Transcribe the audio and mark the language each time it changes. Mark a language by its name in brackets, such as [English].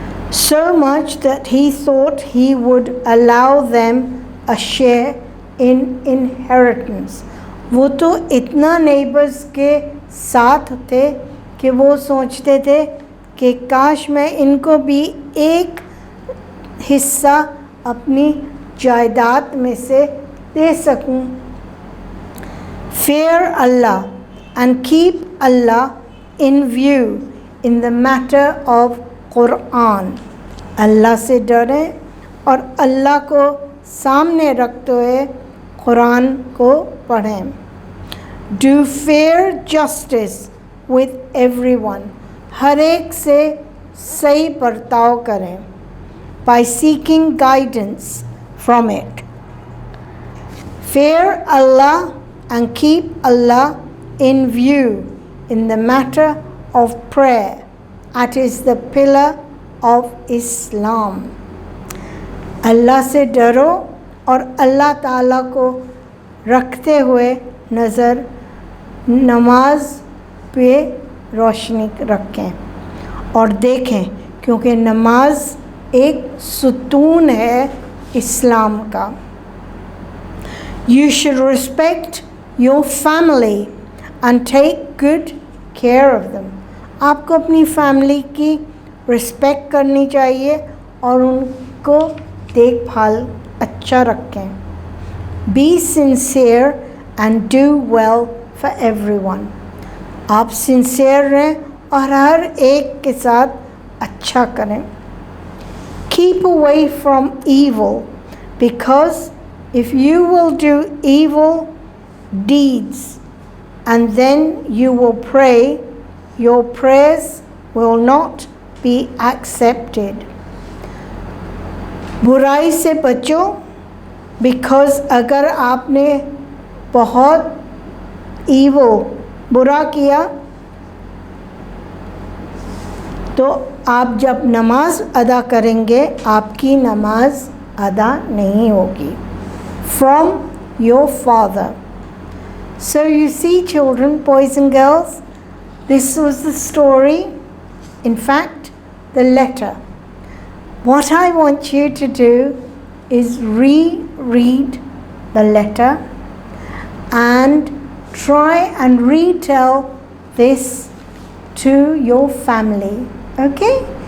[English] So much that he thought he would allow them a share in inheritance. [Hindi] वो तो इतना neighbours के साथ थे कि वो सोचते थे कि काश मैं इनको भी एक हिस्सा अपनी जायदाद में से दे सकूं. [English] Fear Allah and keep Allah in view in the matter of Quran. [Hindi] अल्लाह से डरें और अल्लाह को सामने रखते हुए कुरान को पढ़ें. [English] Do fair justice with everyone. [Hindi] हर एक से सही बर्ताव करें. [English] By seeking guidance from it. Fear Allah and keep Allah in view in the matter of prayer. That is the pillar of Islam. [Hindi] अल्लाह से डरो और अल्लाह ताला को रखते हुए नज़र नमाज पे रोशनी रखें और देखें, क्योंकि नमाज एक सुतून है इस्लाम का. [English] You should respect your family and take good care of them. [Hindi] आपको अपनी फैमिली की रिस्पेक्ट करनी चाहिए और उनको देखभाल अच्छा रखें. [English] Be sincere and do well for everyone. [Hindi] आप सिंसियर रहें और हर एक के साथ अच्छा करें. [English] Keep away from evil, because if you will do evil deeds and then you will pray, your prayers will not be accepted. [Hindi] बुराई से बचो, because अगर आपने बहुत evil बुरा किया तो आप जब नमाज अदा करेंगे आपकी नमाज अदा नहीं होगी. [English] From your father. So you see, children, boys and girls, this was the story, in fact the letter. What I want you to do is reread the letter and try and retell this to your family, okay?